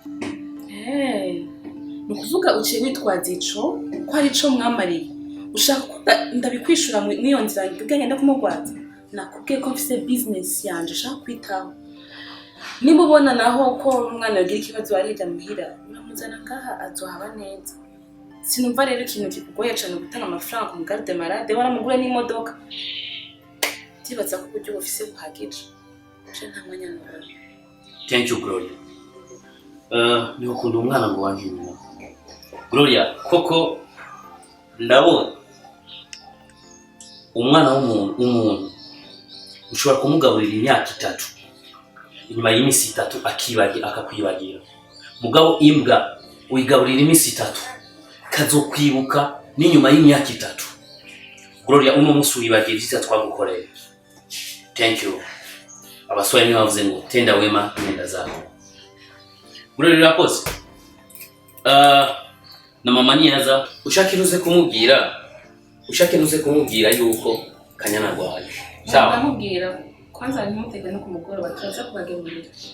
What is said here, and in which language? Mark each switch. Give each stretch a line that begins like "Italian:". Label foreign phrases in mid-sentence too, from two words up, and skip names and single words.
Rundi: nukuvuga uciye witwaza ico ko ari ico mwamariye ushaka ko ndabikwishura mwiyo nzira ngiganye nda kumugwaza nakubwiye ko mfise business yanje ushaka kwitaho Niba ubona naho ko umwana yagira ikibazo arija muhira uramuzana ngaha azohaba neza. Sinumva rero ikintu kikugoye cyane gutanga amafaranga ku
French: garde malade
Rundi: waramugura n'imodoka. Tibaza ko uburyo bufise buhagije. Je nta mwanya n'uwo.
English: Thank you Gloria.
Rundi: Ni ukunda umwana ngo wanje nyuma. Gloria koko ndabona umwana w'umuntu ushobora kumugaburira imyaka 3 inyuma y'imisi 3 akakwibagira. Mugabo imbwa uyigaburira imisi 3 kazokwibuka n'inyuma y'imyaka 3. Gloria uno musi wibagira ivyo twagukoreye.
English: Thank you.
Rundi: Abaswahili ni bavuze ngo
Swahili: tenda wema nenda zako.
Rundi: Gloria rakoze. Na mama niyaza ushakiruze kumubwira yuko Kanyana arwaye. Sawa. Ndamubwira kwanza nimutege no kumugoro bataza kubagemurira.